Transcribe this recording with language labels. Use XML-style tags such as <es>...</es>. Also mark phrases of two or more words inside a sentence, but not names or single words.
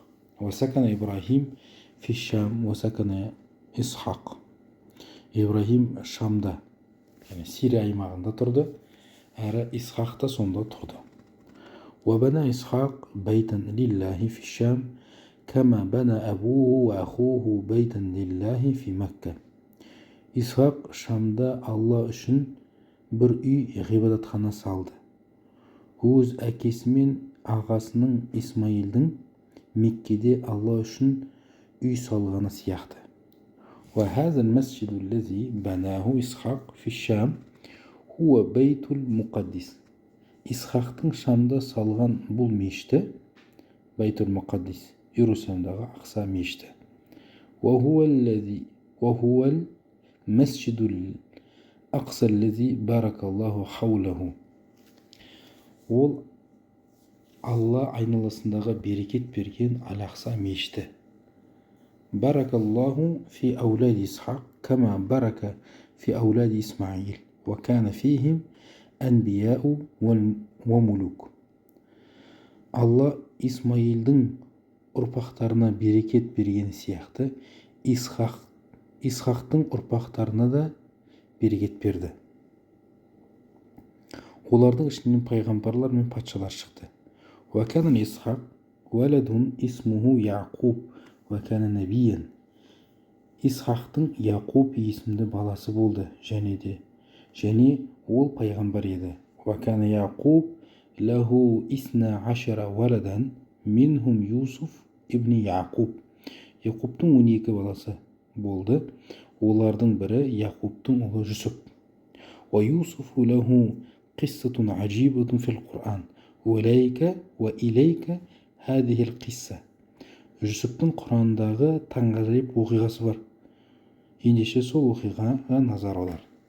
<ar>وسكن إبراهيم في الشام وسكن إسحاق.</ar> <kk>Ибрахим Шамда, Сирия аймағында тұрды, әрі Исхақ та сонда тұрды.</kk> <ar>وبنى إسحاق بيتا لله في الشام كما بنى أبوه وأخوه بيتا لله في مكة.</ar> <kk>Исхақ Шамда Алла үшін бір үй ғибадатхана салды. Өз әкесі мен ағасының Исмаилдің Меккеде Алла үшін үй салғаны сияқты.</kk> <ar>وهذا المسجد الذي بناه إسحاق في الشام هو بيت المقدس.</ar> <kk>Исхақтың Шамда салған бұл мешіті Бейтул Мұқаддис, Иерусалимдағы Ақса мешіті.</kk> <ar>وهو المسجد الأقصى الذي بارك الله حوله.</ar> <kk>Ол Алла айналасындағы берекет берген Ал-Ақса мешіті.</kk> <ar>بارك الله في أولاد إسحاق كما بارك في أولاد إسماعيل وكان فيهم أنبياء وملوك.</ar> <kk>Алла Исмаилдің ұрпақтарына берекет берген сияқты Исхақтың ұрпақтарына да берекет берді. Олардың ішінен пайғамбарлар мен патшалар шықты.</kk> <ar>وكان إسحاق ولد اسمه يعقوب وكان نبيا.</ar> <kk>Исхақтың Яқуб есімді баласы болды, және ол пайғамбар еді.</kk> <ar>وكان يعقوب له 12 ولدا منهم يوسف ابن يعقوب.</ar> <kk>Яқубтың 12 баласы болды, олардың бірі Яқубтың ұлы Жүсіп.</kk> <ar>ويوسف له قصة عجيبة في القرآن وإليك هذه القصة.</ar> <kk>Жүсіптің Құрандағы таңғажайып оқиғасы бар. Ендеше сол оқиғаға назар аудар.</kk>